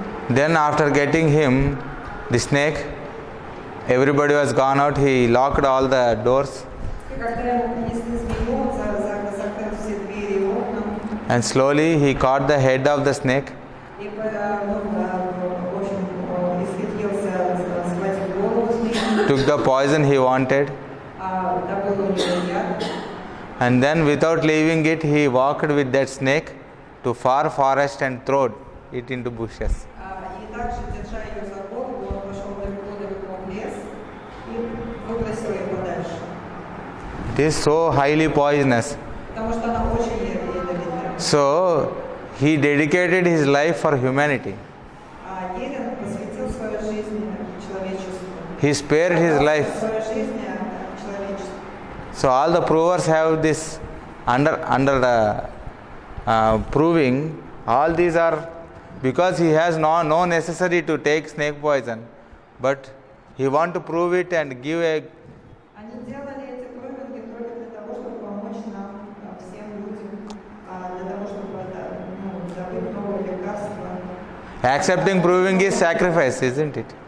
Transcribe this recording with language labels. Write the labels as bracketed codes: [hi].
[en] Then after getting him, the snake, everybody was gone out. He locked all the doors, [ru] И когда ему принесли змею, он закрыл все двери и окна. [en] and slowly he caught the head of the snake, [ru] И в общем, исхитрился схватить голову змеи, [en] took the poison he wanted, [ru] добыл у нее яд. [en] and then without leaving it, he walked with that snake to far forest and threw it into bushes. [ru] И также, держа ее за голову, он пошел далеко-далеко в лес и выбросил ее подальше. [en] It is so highly poisonous. [ru] Потому что она очень ядовитая. [en] So he dedicated his life for humanity. [ru] Герин посвятил свою жизнь человечеству. [en] He spared his life. [ru] Свою жизнь человечеству. [en] So all the provers have this under the proving. All these are because he has no necessity to take snake poison, but he want to prove it and give a. [ru] Они делали эти пробинги только для того, чтобы помочь нам, всем людям, для того, чтобы добыть новые лекарства. [en] Accepting proving is sacrifice, isn't it?